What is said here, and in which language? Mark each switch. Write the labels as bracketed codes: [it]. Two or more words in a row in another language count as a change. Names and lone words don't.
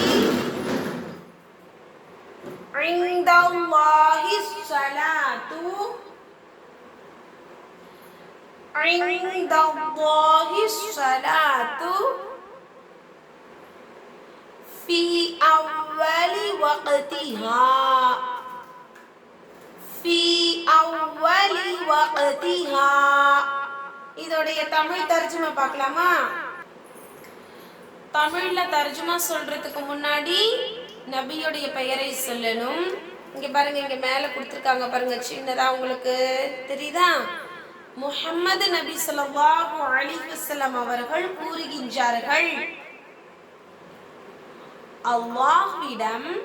[ar] عند الله الصلاة عند الله الصلاة في أول وقتها في أول وقتها. [ta] இதோடைய தமிழ் தர்ஜுமா பார்க்கலாமா? தமிழ்ல தர்ஜுமா சொல்றதுக்கு முன்னாடி நபியோடைய பெயரை சொல்லணும். இங்க பாருங்க, இங்க மேல கொடுத்துருக்காங்க பாருங்க, சின்னதா உங்களுக்கு தெரியுதா? முஹம்மது நபி [ar] صلى الله عليه وسلم [ta] அவர்கள் கூறுகின்றார்கள், அல்லாஹ்விடம்